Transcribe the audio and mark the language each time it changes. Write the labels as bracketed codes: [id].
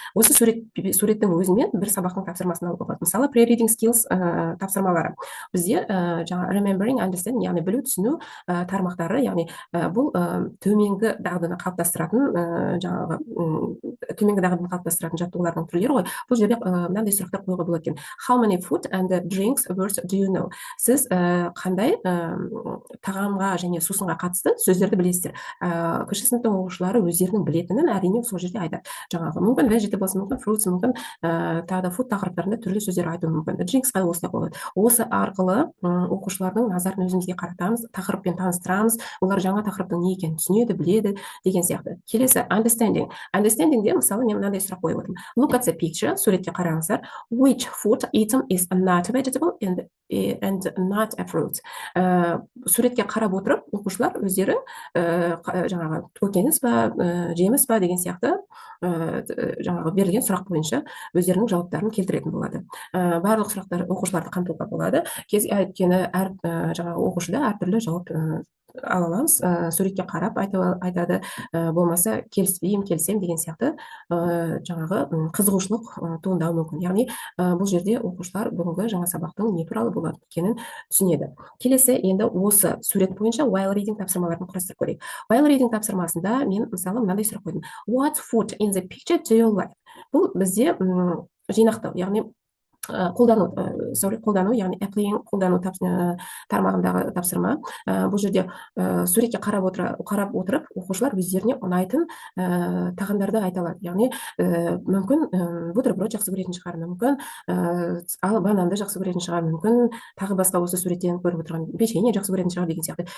[kk] Осы суреттің өзімен бір сабақтың тапсырмасын алуға болады. Мысалы, pre-reading skills тапсырмалары. Бізде remembering, understanding, яғни білу, түсіну тармақтары, яғни бұл төменгі дағдыны қалыптастыратын жаттығулардың түрлері ғой. Бұл жерде мынандай сұрақтар қоюға болады екен. [en] How many food and drinks words do you know? [kk] Сіз қандай тағамға және сусынға қатысты сөздерді білесіздер? Кіші сыныптың оқушылары өздерінің білетінін әрине сол жерде айтады. Мүмкін vegetables, мүмкін fruits, мүмкін тағы да food тақырыптарында түрлі сөздер айтуы мүмкін. Drinks-қа осылай қойылады. Осы арқылы оқушылардың назарын өзімізге қаратамыз, тақырыппен таныстырамыз, олар жаңа тақырыптың не екенін түсінеді, біледі деген сияқты. Келесі understanding. Understanding-де мысалы мен мынандай сұрақ қойып отырмын. [en] Look at the picture, [kk] суретке қараңыздар. [en] Which food item is not a vegetable and not a fruit? [kk] Суретке қарап отырып, оқушылар өздері жаңағы көкөніс па, жеміс па деген сияқты жаңағы берілген сұрақ бойынша өздерінің жауаптарын келтіретін болады. Барлық сұрақтар оқушыларды қамтуға болады. Өйткені әр жаңағы оқушыда әртүрлі жауап ала аламыз. Суретке қарап айтады, болмаса келіспеймін, келісем деген сияқты жаңағы қызығушылық туындауы мүмкін. Яғни бұл жерде оқушылар бүгінгі жаңа сабақтың не туралы болады екенін түсінеді. Келесі, енді осы сурет бойынша while reading тапсырмаларын құрастырып көрейік. While reading тапсырмасында мен мысалы мынандай сұрақ қойдым. [en] What food in the picture do you like? [kk] Бұл бізде жинақтау, яғни қолдану, яғни applying қолдану тармағындағы тапсырма. Бұл жерде суретке қарап отырып, оқушылар өздеріне ұнайтын тағамдарды айта алады. Яғни мүмкін бутерброд жақсы көретін шығар, мүмкін бананды жақсы көретін шығар, мүмкін тағы басқа осы суреттен көріп отырған печенье жақсы көретін шығар деген сияқты.